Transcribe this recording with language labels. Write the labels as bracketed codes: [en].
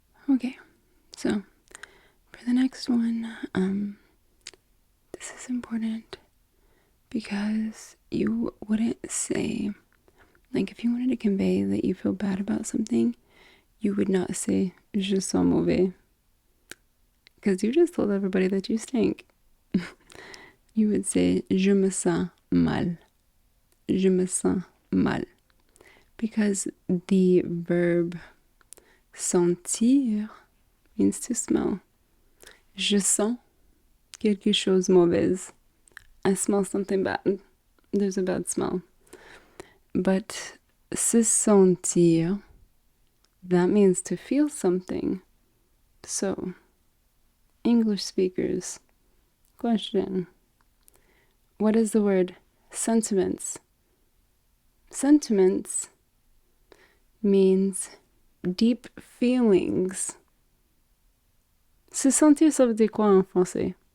[en] Okay, so for the next one, this is important because you wouldn't say, like if you wanted to convey that you feel bad about something, you would not say [fr] je sens mauvais, [en] because you just told everybody that you stink. You would say [fr] je me sens mal. Je me sens mal. [en] Because the verb sentir means to smell. [fr] Je sens quelque chose mauvaise. [en] I smell something bad. There's a bad smell. But se sentir, that means to feel something. So, English speakers, question. What is the word sentiments? Sentiments means deep feelings. [fr] Se sentir, ça veut dire quoi en français?